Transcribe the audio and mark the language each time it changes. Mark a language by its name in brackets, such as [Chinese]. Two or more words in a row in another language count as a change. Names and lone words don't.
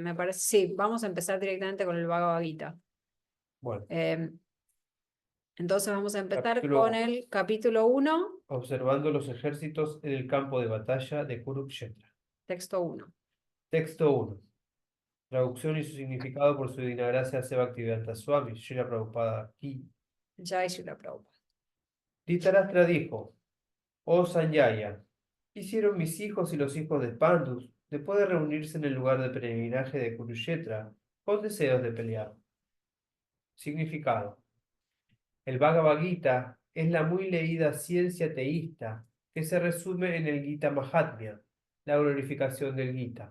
[Spanish] me parece, sí, vamos a empezar directamente con el Bhagavad Gita. Bueno, Entonces vamos a empezar Capítulo- con el capítulo 1, Observando los ejércitos en el campo de batalla de Kurukshetra. texto 1. Texto 1. Traducción y su significado por su divina gracia Seva Bhaktivedanta Swami, Srila Prabhupada Ki. Jai Shri Prabhupada. Dhritarashtra dijo: Oh Sanjaya, ¿qué hicieron mis hijos y los hijos de Pandus después de reunirse en el lugar de peregrinaje de Kurukshetra con deseos de pelear? Significado. El Bhagavad Gita es la muy leída ciencia teísta que se resume en el Gita Mahatmya, la glorificación del Gita.